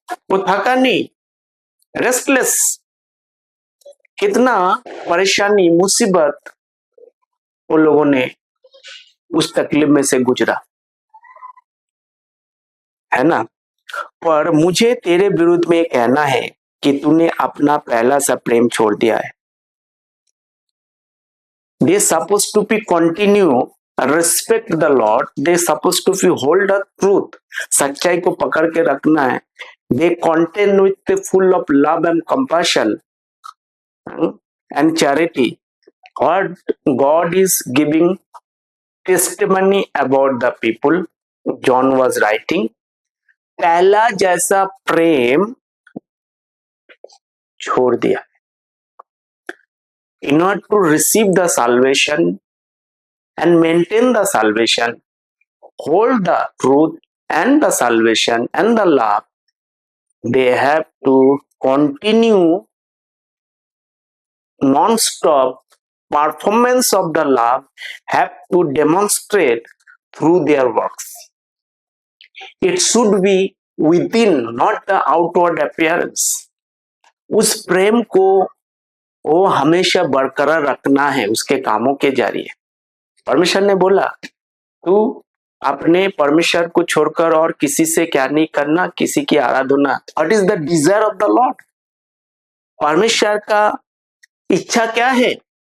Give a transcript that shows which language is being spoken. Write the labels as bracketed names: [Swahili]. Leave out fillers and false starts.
[Hindi] वो थका नहीं, रेस्टलेस। कितना परेशानी मुसीबत वो लोगों ने उस तकलीफ में से गुजरा है ना। पर मुझे तेरे विरुद्ध में कहना है कि तूने अपना पहला सा प्रेम छोड़ दिया है। [English] They supposed to be continue respect the Lord. They supposed to be hold the truth. [Hindi] सच्चाई को पकड़ के रखना है। [English] They contain with the full of love and compassion and charity. God is giving testimony about the people John was writing. [Hindi] पहला जैसा प्रेम छोड़ दिया। [English] In order to receive the salvation and maintain the salvation, hold the truth and the salvation and the love, they have to continue non-stop performance of the love, have to demonstrate through their works. It should be within, not the outward appearance. [Hindi] उस प्रेम को वो हमेशा बरकरार रखना है उसके कामों के जरिए। परमेश्वर ने बोला तू अपने परमेश्वर को छोड़कर और किसी से क्या नहीं करना, किसी की आराधना। [English] What is the desire of the lord? [Hindi] परमेश्वर का इच्छा क्या है?